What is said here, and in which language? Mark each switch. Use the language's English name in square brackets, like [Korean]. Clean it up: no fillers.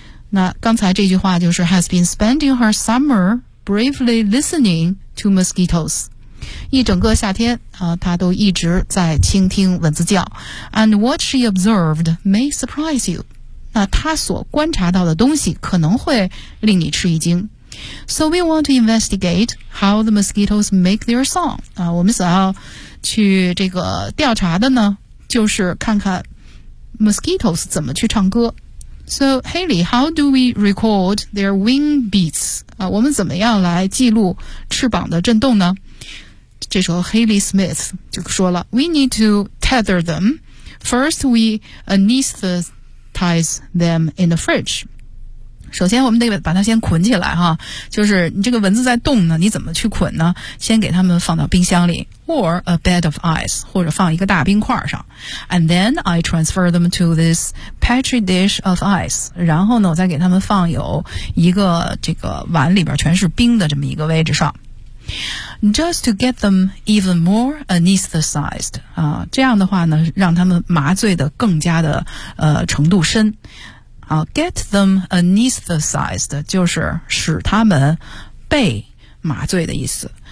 [Chinese] 那刚才这句话就是 [English] has been spending her summer bravely listening to mosquitoes。 [Chinese] 一整个夏天啊，他都一直在倾听蚊子叫。 [English] And what she observed may surprise you。 [Chinese] 那他所观察到的东西可能会令你吃一惊。 [English] So we want to investigate how the mosquitoes make their song。 [Chinese] 啊，我们想要去这个调查的呢，就是看看 mosquitoes 怎么去唱歌。 [English] So Haley, how do we record their wing beats? [Chinese] 啊，我们怎么样来记录翅膀的震动呢？这时候 [English] Haley Smith [Chinese] 就说了 [English] ，We need to tether them. First, we anesthetize them in the fridge. [Chinese] 首先，我们得把它先捆起来哈。就是你这个蚊子在动呢，你怎么去捆呢？先给它们放到冰箱里 ， [English] or a bed of ice， [Chinese] 或者放一个大冰块上。 [English] And then I transfer them to this petri dish of ice. [Chinese] 然后呢，我再给它们放有一个这个碗里边全是冰的这么一个位置上。 [English] Just to get them even more anesthetized [Chinese] 啊，这样的话呢，让他们麻醉的更加的程度深。啊 ， [English] get them anesthetized [Chinese] 就是使他们被麻醉的意思。